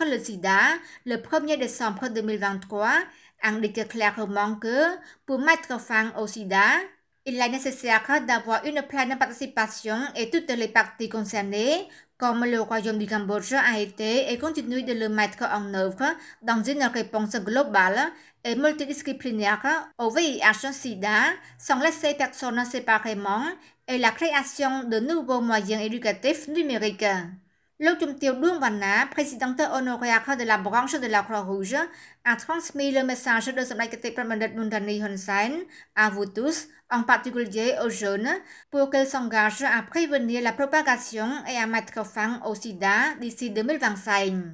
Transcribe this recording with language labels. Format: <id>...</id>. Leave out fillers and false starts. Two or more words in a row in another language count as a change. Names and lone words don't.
<fr>le sida, le 1er décembre 2023, indique clairement que, pour mettre fin au sida, il est nécessaire d'avoir une pleine participation et toutes les parties concernées, comme le Royaume du Cambodge a été et continue de le mettre en œuvre dans une réponse globale et multidisciplinaire au VIH-Sida, sans laisser personne séparément, et la création de nouveaux moyens éducatifs numériques.</fr> <km>លោកជំទាវ Đuông Văn Na,</km> <fr>présidente honoraire de la branche de la Croix-Rouge, a transmis le message de Son Excellence Pramandat Bundani Hun Sen à vous tous, en particulier aux jeunes, pour qu'ils s'engagent à prévenir la propagation et à mettre fin au sida d'ici 2025.</fr>